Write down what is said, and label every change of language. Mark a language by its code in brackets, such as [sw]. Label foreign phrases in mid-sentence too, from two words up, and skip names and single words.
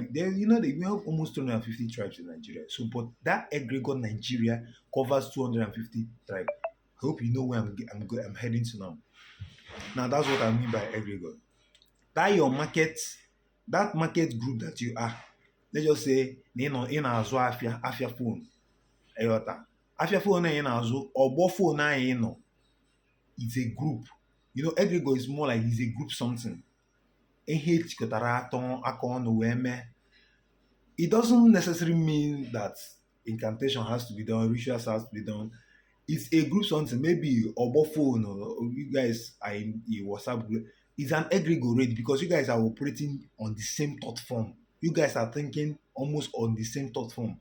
[en] We have almost 250 tribes in Nigeria. So, but that egregore Nigeria covers 250 tribes. I hope you know where I'm heading to now. Now that's what I mean by egregore. That market group that you are, let's just say in [ig] azụ afia [en] phone. [ig] Eyota. Afia phone na azụ ogbo phone na [en] it's a group. Egregore is more like it's a group something. [ig] Ihe chikọtara atọ aka ọnụ wee mee. [en] It doesn't necessarily mean that incantation has to be done, rituals has to be done. It's a group something, maybe Obo phone or you guys are in a WhatsApp group. It's an egregore because you guys are operating on the same thought form. You guys are thinking almost on the same thought form.